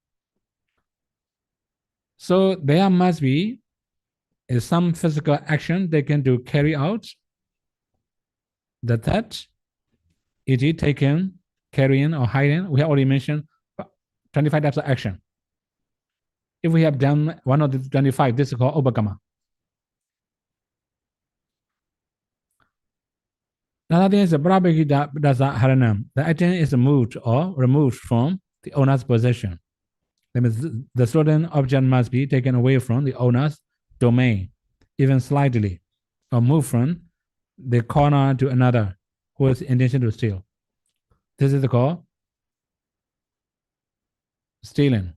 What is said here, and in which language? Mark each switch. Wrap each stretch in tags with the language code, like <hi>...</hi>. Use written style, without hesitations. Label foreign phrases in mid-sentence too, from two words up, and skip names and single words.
<en>So there must be some physical action they can do carry out the theft, e.g. taken, carrying or hiding. We have already mentioned 25 types of action. If we have done one of the 25, this is called upakamma. Another thing is the</en> <pi>prabhakita dasa haranam.</pi> <en>The item is moved or removed from the owner's possession. That means the stolen object must be taken away from the owner's domain, even slightly, or moved from the corner to another who has intention to steal. This is called stealing.</en>